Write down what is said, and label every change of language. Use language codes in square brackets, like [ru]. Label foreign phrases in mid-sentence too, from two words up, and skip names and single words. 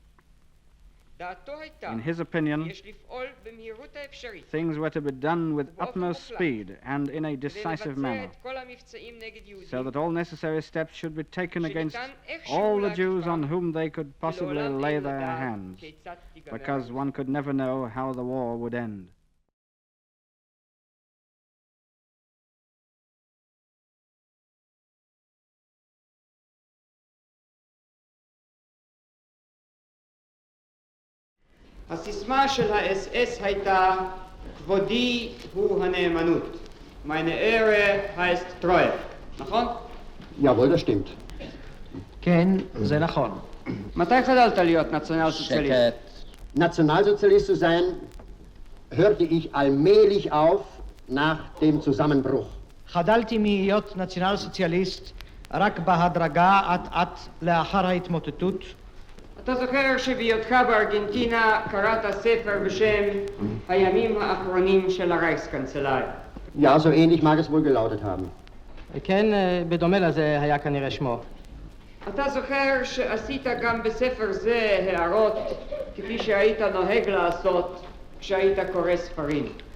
[en] In his opinion, things were to be done with utmost speed and in a decisive manner, so that all necessary steps should be taken against all the Jews on whom they could possibly lay their hands, because one could never know how the war would end. [he] הסיסמה של האס-אס הייתה כבודי הוא הנאמנות. [de] Meine Ehre heißt Treue. נכון? Jawohl, das stimmt. [he] כן, זה נכון. מתי חדלת להיות נציונל-סוציאליסט? [de] Nationalsozialist zu sein, hörte ich allmählich auf nach dem Zusammenbruch. [he] חדלתי מהיות נציונל סוציאליסט רק בהדרגה אט-אט לאחר ההתמוטטות. אתה זוכר שבהיותך בארגנטינה קראת ספר בשם הימים האחרונים של הרייכסקנצלר. [de] Ja, so ähnlich mag es wohl gelautet haben. [he] כן, בדומה לזה היה כנראה שמו. אתה זוכר שעשית גם בספר זה הערות כפי שהיית נוהג לעשות כשהיית קורא ספרים.